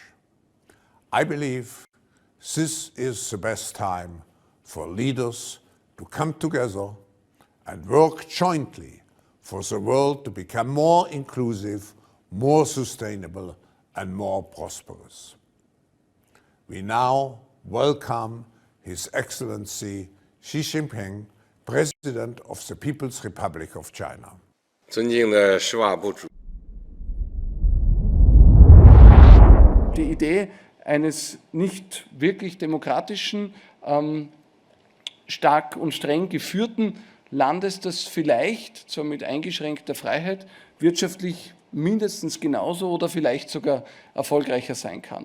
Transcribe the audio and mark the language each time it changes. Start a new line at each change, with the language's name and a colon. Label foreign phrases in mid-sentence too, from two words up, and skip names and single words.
English: I believe this is the best time for leaders to come together and work jointly for the world to become more inclusive, more sustainable, and more prosperous. We now welcome His Excellency Xi Jinping, President of the People's Republic of China.
Chinese: 尊敬的施瓦部主。
German: Die Idee eines nicht wirklich demokratischen, stark und streng geführten Landes, das vielleicht, zwar mit eingeschränkter Freiheit, wirtschaftlich mindestens genauso oder vielleicht sogar erfolgreicher sein kann.